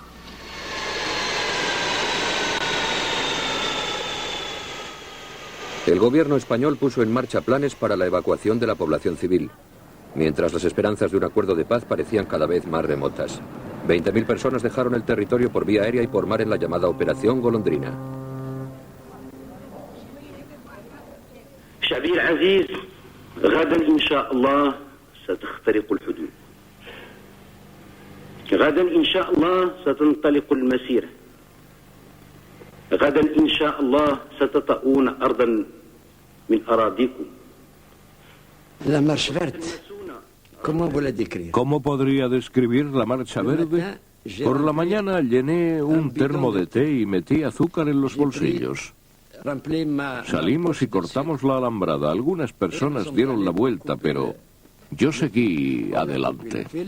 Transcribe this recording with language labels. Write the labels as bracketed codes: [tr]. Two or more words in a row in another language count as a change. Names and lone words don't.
[es] El gobierno español puso en marcha planes para la evacuación de la población civil, mientras las esperanzas de un acuerdo de paz parecían cada vez más remotas. 20.000 personas dejaron el territorio por vía aérea y por mar en la llamada Operación Golondrina. [ar] شعبي العزيز غدا إن شاء الله ستخترق الحدود غدا إن شاء الله ستنطلق المسيرة غدا إن شاء الله ستطؤون أرضا من أراضيكم. [fr] La marche verte. [es] ¿Cómo podría describir la Marcha Verde? Por la mañana llené un termo de té y metí azúcar en los bolsillos. Salimos y cortamos la alambrada. Algunas personas dieron la vuelta, pero yo seguí adelante.